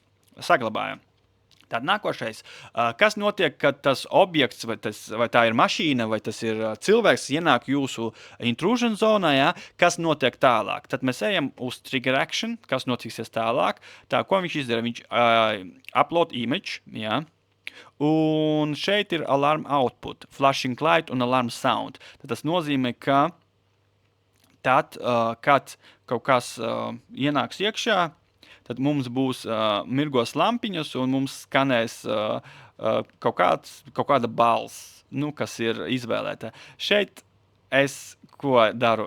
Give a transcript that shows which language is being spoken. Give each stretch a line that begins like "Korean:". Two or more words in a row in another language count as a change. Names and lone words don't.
Latvian: Saglabājam. Tad nākošais, kas notiek, kad tas objekts, vai tā ir mašīna, vai tas ir cilvēks, ienāk jūsu intrusion zonā, ja? Kas notiek tālāk? Tad mēs ejam uz
English: trigger action,
Latvian: kas notiksies tālāk. Tā, ko viņš izdara? Viņš
English: upload image,
Latvian: ja? Un šeit ir
English: alarm output, flashing light un alarm sound.
Latvian: Tad tas nozīmē, ka tad, kad kaut kas ienāks iekšā, tad mums būs mirgos lampiņas un mums skanēs kaut kāda balss, nu, kas ir izvēlēta. Šeit ko daru?